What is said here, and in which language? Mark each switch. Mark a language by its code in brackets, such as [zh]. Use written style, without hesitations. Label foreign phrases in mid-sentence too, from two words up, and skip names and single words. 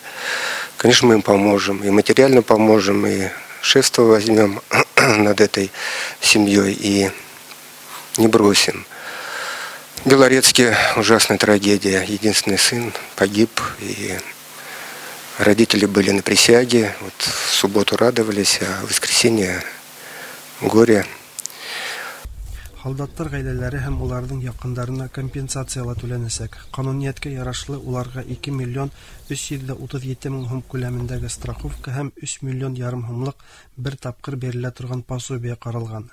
[ru] Конечно, мы им поможем, и материально поможем, и шефство возьмем над этой семьей и не бросим. В Белорецке ужасная трагедия. Единственный сын погиб, и родители были на присяге. Вот в субботу радовались, а в воскресенье горе. [ba] Һалдаттар гаиләләре һәм уларның якыннарына компенсациялар түләнәсәк. Канунияткә ярашлы уларга 2 миллион 337 мең сум күләмендәге страховка һәм 3 миллион ярым сумлык бер тапкыр бирелә торган пособие каралган.